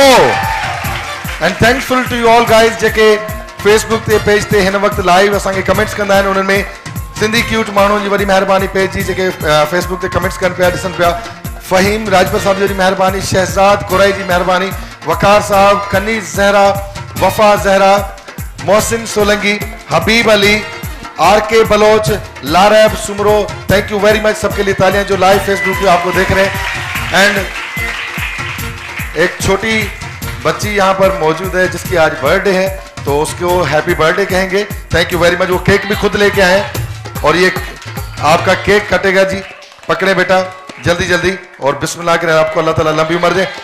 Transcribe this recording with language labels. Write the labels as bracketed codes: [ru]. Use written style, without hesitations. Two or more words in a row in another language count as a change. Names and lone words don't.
[en] and thankful to you all guys [sd] जेके फेसबुक ते पेज ते हिन वक्त लाइव असांखे कमेंट्स कंदा आहिनि उन्हनि में सिंधी क्यूट माण्हुनि जी वॾी महिरबानी पेज जी जेके फेसबुक ते कमेंट्स कनि पिया ॾिसनि पिया फ़हीम राजपूत साहब जी वॾी महिरबानी शहजाद कुरई जी महिरबानी वकार साहब कनीज़ ज़हरा वफ़ा ज़हरा मोहसिन सोलंगी हबीब अली आर के बलोच लारैब सुमरो [en] thank you very much [ur] سب کے لیے تالیاں جو لائیو فیس بک پہ آپ کو دیکھ رہے ہیں [sd] एंड [ur] ایک چھوٹی بچی یہاں پر موجود ہے جس کی آج برتھ ڈے ہے تو اس کو [en] happy birthday [ur] کہیں گے [en] thank you very much [ur] وہ کیک بھی خود لے کے آئے اور یہ آپ کا کیک کٹے گا جی پکڑے بیٹا جلدی جلدی اور بسم اللہ کرے آپ کو اللہ تعالیٰ لمبی عمر دے